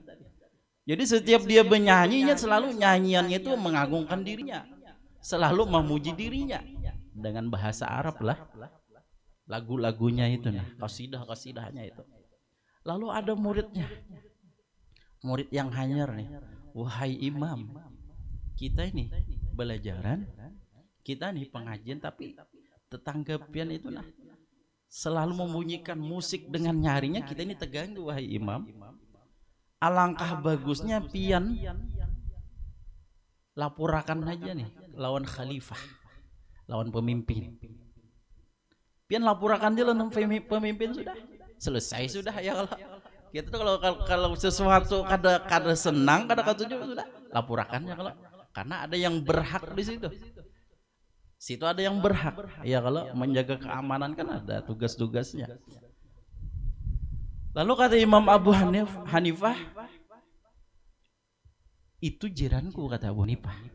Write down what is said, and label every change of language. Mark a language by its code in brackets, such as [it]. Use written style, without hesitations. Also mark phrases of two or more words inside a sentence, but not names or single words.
[id] Jadi setiap dia bernyanyinya selalu nyanyiannya itu mengagungkan dirinya, selalu memuji dirinya dengan bahasa Arab lah, lagu-lagunya itu, kasidah-kasidahnya itu. [bjn] Lalu ada muridnya, murid yang hanyar nih, wahai imam, kita ini belajaran, kita nih pengajian, tapi tetangga pian itu selalu membunyikan musik dengan nyarinya, kita ini terganggu wahai imam. Alangkah bagusnya pian laporakan aja nih lawan khalifah, lawan pemimpin. Pian laporakan dia lawan pemimpin, sudah selesai sudah ya. Kalau kita tuh kalau sesuatu kada senang, kada ketujuh, sudah laporakannya, [id] kalau karena ada yang berhak di situ. Situ ada yang berhak. Ya kalau menjaga keamanan kan ada tugas-tugasnya. Lalu kata Imam Abu Hanifah, itu jiranku, kata Abu Hanifah.